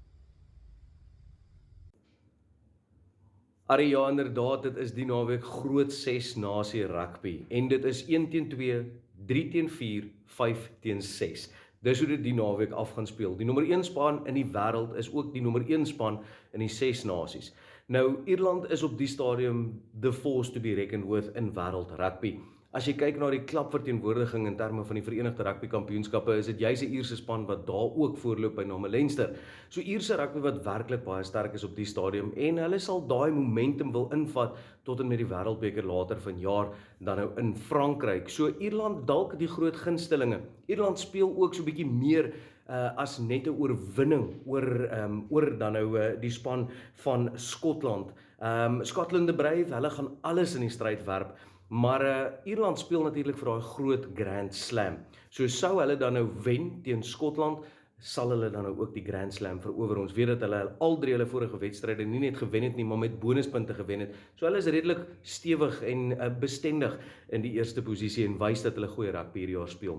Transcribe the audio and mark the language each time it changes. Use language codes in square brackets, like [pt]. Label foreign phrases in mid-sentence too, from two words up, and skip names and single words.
[af] Arie, ja, inderdaad, dit is die naweek groot 6 nasie rugby, en dit is 1 teen 2, 3 teen 4, 5 teen 6. Dis hoe dit die naweek af gaan speel. Die nommer 1 span in die wêreld is ook die nommer 1 span in die 6 nasies. Nou, Ierland is op die stadium [en] the force to be reckoned with [af] in wêreld rugby. As jy kyk na die klapverteenwoordiging in terme van die Verenigde Rugby Kampioenskappe, is dit juis 'n Ierse span wat daar ook voorloop by name Leinster. So Ierse rugby wat werklik baie sterk is op die stadium, en hulle sal daai momentum wil invat tot en met die Wêreldbeker later vanjaar, dan nou in Frankryk. So Ierland dalk die groot gunstelinge. Ierland speel ook so 'n bietjie meer as net 'n oorwinning oor dan nou die span van Skotland. Scotland the Brave, hulle gaan alles in die stryd werp. Maar Ierland speel natuurlik vir daai groot Grand Slam. So sou hulle dan nou wen teen Skotland, sal hulle dan nou ook die Grand Slam verower. Ons weet dat hulle al 3 hulle vorige wedstryde nie net gewen het nie, maar met bonuspunte gewen het. So hulle is redelik stewig en bestendig in die eerste posisie en wys dat hulle goeie rugby hierdie jaar speel.